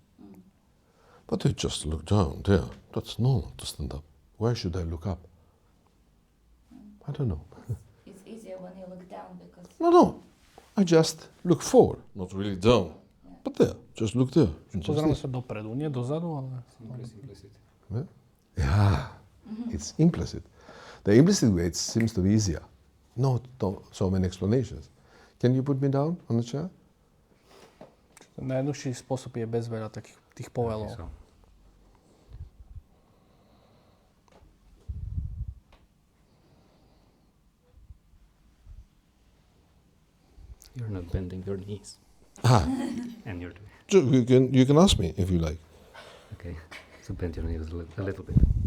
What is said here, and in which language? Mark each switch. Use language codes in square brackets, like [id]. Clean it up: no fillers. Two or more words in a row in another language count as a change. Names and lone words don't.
[en] But I just look down there. That's normal to stand up. Why should I look up? I don't know. It's easier when you look down because No. I just look forward, not really down. But there, just look there. And just [sk] Pozeráme [en] this. [sk] sa dopredu, nie dozadu, ale... [en] Simplicity. Yeah, it's implicit. The implicit way it seems to be easier. Not so many explanations. Can you put me down on the chair? [sk] Najjednoduchší spôsob je bez veľa takých tých povelov. [en] So. You're not bending your knees, and you're doing. You can ask me if you like. Okay, so bend your knees a little bit.